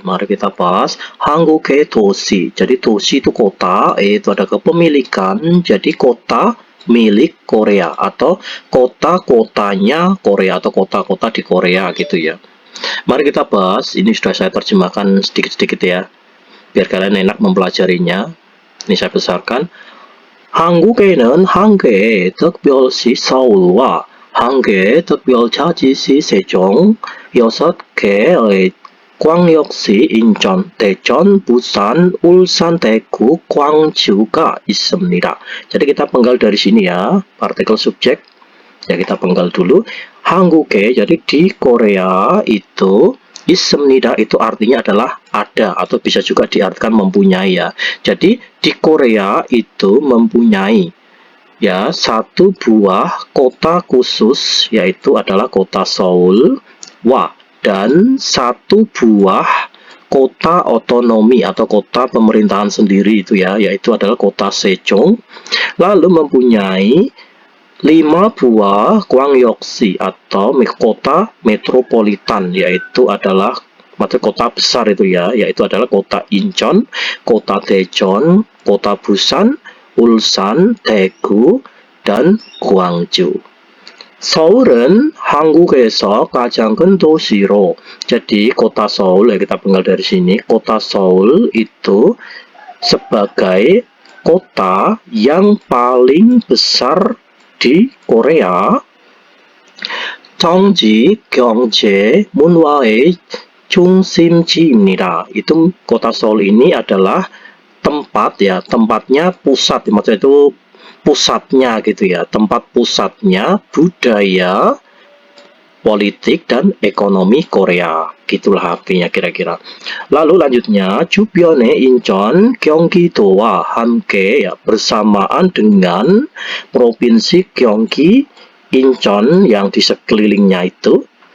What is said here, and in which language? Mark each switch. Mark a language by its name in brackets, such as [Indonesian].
[Indonesian] Mari kita bahas Hangguke Toshi. Jadi Toshi itu kota, itu ada kepemilikan. Jadi kota milik Korea atau kota-kotanya Korea atau kota-kota di Korea gitu ya. Mari kita bahas. Ini sudah saya terjemahkan sedikit-sedikit ya, biar kalian enak mempelajarinya. Ini saya besarkan. [Korean] 한국에는 한 개의 특별시 서울와 한 개의 특별자치시 세종, 6개의 광역시 인천, 대전, 부산, 울산, 대구, 광주가 있습니다. [Indonesian] Jadi kita penggal dari sini ya, partikel subjek. Ya kita penggal dulu. 한국에, jadi di Korea itu 있습니다 itu artinya adalah ada atau bisa juga diartikan mempunyai ya. Jadi di Korea itu mempunyai ya satu buah kota khusus, yaitu adalah kota Seoul, dan satu buah kota otonomi atau kota pemerintahan sendiri itu ya, yaitu adalah kota Sejong. Lalu mempunyai 5 buah gwangyeok시 atau kota metropolitan, yaitu adalah kota besar itu ya, yaitu adalah kota Incheon, kota Daejeon, kota Busan, Ulsan, Daegu, dan Gwangju. [Korean] 서울은 한국에서 가장 큰 도시로. [Indonesian] Jadi kota Seoul ya, kita penggal dari sini. Kota Seoul itu sebagai kota yang paling besar di Korea. [Korean] 정치, 경제, 문화의 중심지입니다. [Indonesian] Itu kota Seoul ini adalah tempat ya, tempatnya pusat, maksudnya itu pusatnya gitu ya, tempat pusatnya budaya, politik, dan ekonomi Korea. Gitulah artinya kira-kira. Lalu lanjutnya, [Korean] 주변의 인천, 경기도와 함께 [Indonesian] ya, bersamaan dengan provinsi Gyeonggi, Incheon yang di sekelilingnya itu.